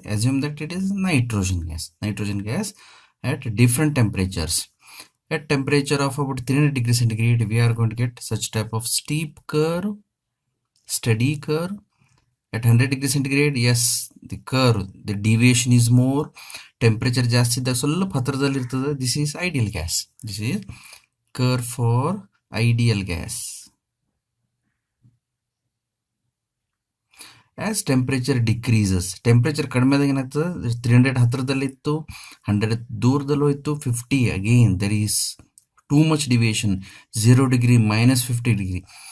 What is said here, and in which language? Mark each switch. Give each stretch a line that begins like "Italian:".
English: Assume that it is nitrogen gas. Nitrogen gas at different temperatures. At temperature of about 300 degrees centigrade, we are going to get such type of steep curve, steady curve. At 100 degrees centigrade, yes, the curve, the deviation is more.
Kannada: Temperature ಜಾಸ್ತಿ ಇದ್ದಾಗ ಸ್ವಲ್ಪ ಹತ್ತಿರದಲ್ಲಿ ಇರ್ತದೆ.
English: This is ideal gas. This is curve for ideal gas. As temperature decreases,
Kannada: temperature ಕಡಿಮೆ ಆದಾಗ ಏನಾಗ್ತದೆ, 300 ಹತ್ತಿರದಲ್ಲಿತ್ತು, 100 ದೂರದಲ್ಲೂ ಇತ್ತು,
English: 50 again there is too much deviation, 0 degree minus 50 degree.